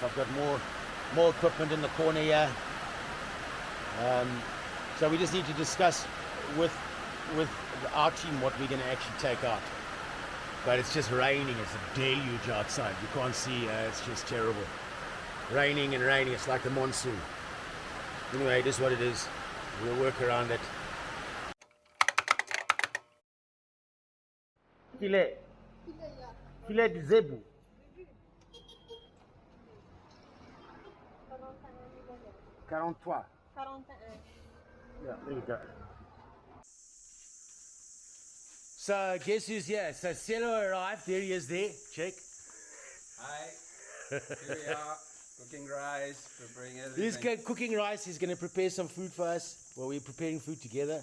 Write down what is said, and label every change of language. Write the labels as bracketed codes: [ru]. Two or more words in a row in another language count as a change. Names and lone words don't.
[en] I've got more equipment in the corner here. So we just need to discuss with our team what we're going to actually take out. But it's just raining. It's a deluge outside. You can't see. It's just terrible. Raining and raining. It's like the monsoon. Anyway, it is what it is. We'll work around it. [fr] Filet de zebu. Quarante-trois. [en] Yeah, there you go. So guess who's here? So Cielo arrived. There he is there. Check. Hi. Here we are. Cooking rice. Preparing everything. He's cooking rice. He's going to prepare some food for us. Well, we're preparing food together.